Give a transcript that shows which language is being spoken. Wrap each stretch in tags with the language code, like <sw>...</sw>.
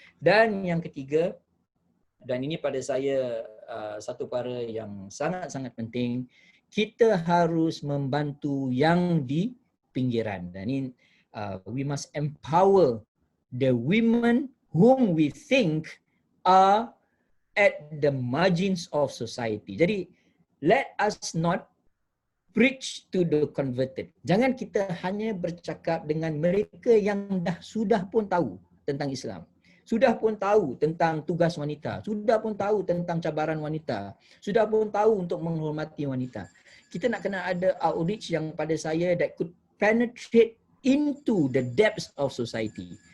<ms>Dan yang ketiga, dan ini pada saya satu perkara yang sangat-sangat penting, kita harus membantu yang di pinggiran. Dan ini</ms> <en>we must empower the women whom we think are at the margins of society.</en> <ms>Jadi</ms> <en>let us not preach to the converted.</en> <ms>Jangan kita hanya bercakap dengan mereka yang sudah pun tahu tentang Islam. Sudah pun tahu tentang tugas wanita. Sudah pun tahu tentang cabaran wanita. Sudah pun tahu untuk menghormati wanita. Kita nak kena ada outreach yang pada saya</ms> <en>that could penetrate into the depths of society.</en>